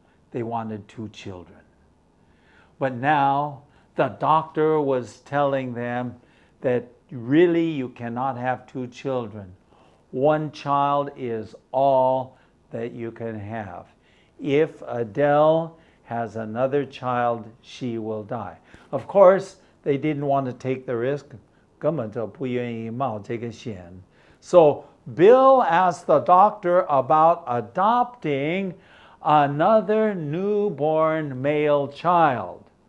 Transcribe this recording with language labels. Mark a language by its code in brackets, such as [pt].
[en] They wanted 2 children. But now the doctor was telling them that really you cannot have 2 children. 1 child is all that you can have. If Adele has another child, she will die. Of course, they didn't want to take the risk. [zh] 根本就不愿意冒这个险. [en] So Bill asked the doctor about adopting another newborn male child.